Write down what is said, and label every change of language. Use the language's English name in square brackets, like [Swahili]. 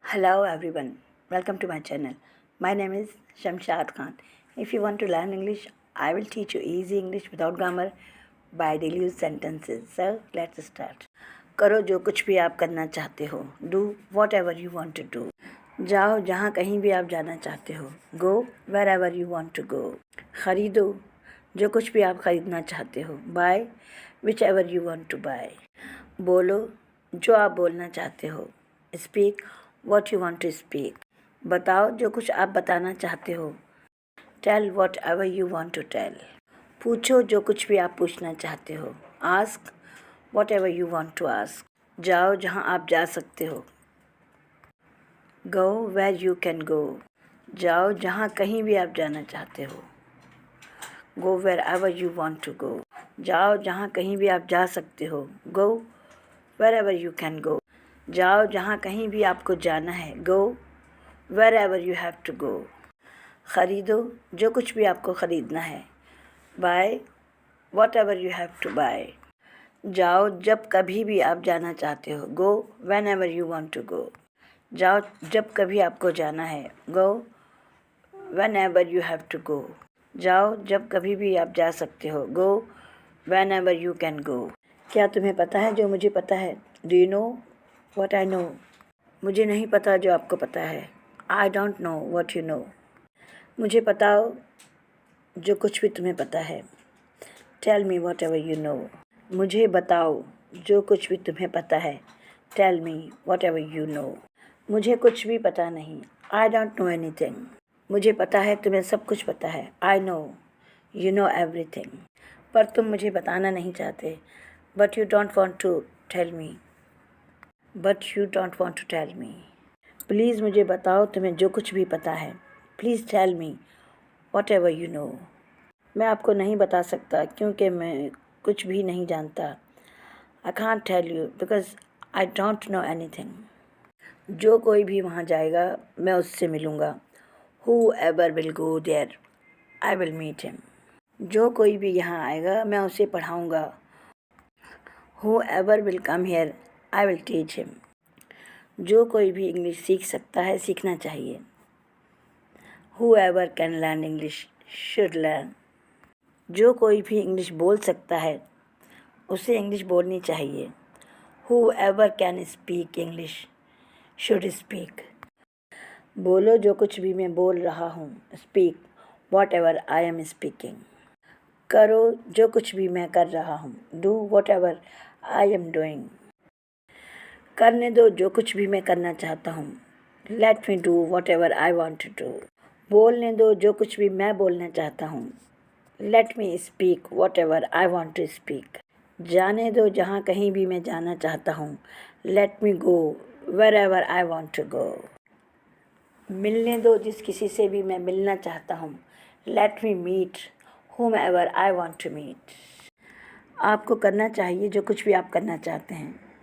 [English] Hello everyone, welcome to my channel. My name is Shamshad Khan. If you want to learn English, I will teach you easy English without grammar by daily use sentences. So let's start. [Hindi] करो जो कुछ भी आप करना चाहते हो. [English] Do whatever you want to do. [Hindi] जाओ जहाँ कहीं भी आप जाना चाहते हो. [English] Go wherever you want to go. [Hindi] खरीदो जो कुछ भी आप खरीदना चाहते हो. [English] Buy whichever you want to buy. [Hindi] बोलो जो आप बोलना चाहते हो. [English] Speak what you want to speak. [Hindi] बताओ जो कुछ आप बताना चाहते हो. [English] Tell whatever you want to tell. [Hindi] पूछो जो कुछ भी आप पूछना चाहते हो. [English] Ask whatever you want to ask. [Hindi] जाओ जहाँ आप जा सकते हो. [English] Go where you can go. [Hindi] जाओ जहाँ कहीं भी आप जाना चाहते हो. [English] Go wherever you want to go. [Hindi] जाओ जहाँ कहीं भी आप जा सकते हो. [English] Go wherever you can go. [Hindi] जाओ जहाँ कहीं भी आपको जाना है. [English] Go wherever you have to go. [Hindi] ख़रीदो जो कुछ भी आपको ख़रीदना है. [English] Buy whatever you have to buy. [Hindi] जाओ जब कभी भी आप जाना चाहते हो. [English] Go whenever you want to go. [Hindi] जाओ जब कभी आपको जाना है. [English] Go whenever you have to go. [Hindi] जाओ जब कभी भी आप जा सकते हो. [English] Go whenever you can go. [Hindi] क्या तुम्हें पता है जो मुझे पता है? [English] Do you know what I know? [Hindi] मुझे नहीं पता जो आपको पता है. [English] I don't know what you know. [Hindi] मुझे बताओ जो कुछ भी तुम्हें पता है. [English] Tell me whatever you know. [Hindi] मुझे बताओ जो कुछ भी तुम्हें पता है. [English] Tell me whatever you know. [Hindi] मुझे कुछ भी पता नहीं. [English] I don't know anything. [Hindi] मुझे पता है तुम्हें सब कुछ पता है. [English] I know you know everything. [Hindi] पर तुम मुझे बताना नहीं चाहते. [English] But you don't want to tell me. But you don't want to tell me. [Hindi] Please मुझे बताओ तुम्हें जो कुछ भी पता है. [English] Please tell me whatever you know. [Hindi] मैं आपको नहीं बता सकता क्योंकि मैं कुछ भी नहीं जानता. [English] I can't tell you because I don't know anything. [Hindi] जो कोई भी वहाँ जाएगा मैं उससे मिलूँगा. [English] Whoever will go there, I will meet him. [Hindi] जो कोई भी यहाँ आएगा मैं उसे पढ़ाऊँगा. [English] Whoever will come here, I will teach him. [Hindi] जो कोई भी इंग्लिश सीख सकता है सीखना चाहिए. [English] Whoever can learn English should learn. [Hindi] जो कोई भी इंग्लिश बोल सकता है उसे इंग्लिश बोलनी चाहिए. [English] Whoever can speak English should speak. [Hindi] बोलो जो कुछ भी मैं बोल रहा हूँ. [English] Speak whatever I am speaking. [Hindi] करो जो कुछ भी मैं कर रहा हूँ. [English] Do whatever I am doing. [Hindi] करने दो जो कुछ भी मैं करना चाहता हूँ. [English] Let me do whatever I want to do. [Hindi] बोलने दो जो कुछ भी मैं बोलना चाहता हूँ. [English] Let me speak whatever I want to speak. [Hindi] जाने दो जहाँ कहीं भी मैं जाना चाहता हूँ. [English] Let me go wherever I want to go. [Hindi] मिलने दो जिस किसी से भी मैं मिलना चाहता हूँ. [English] Let me meet whomever I want to meet. [Hindi] आपको करना चाहिए जो कुछ भी आप करना चाहते हैं.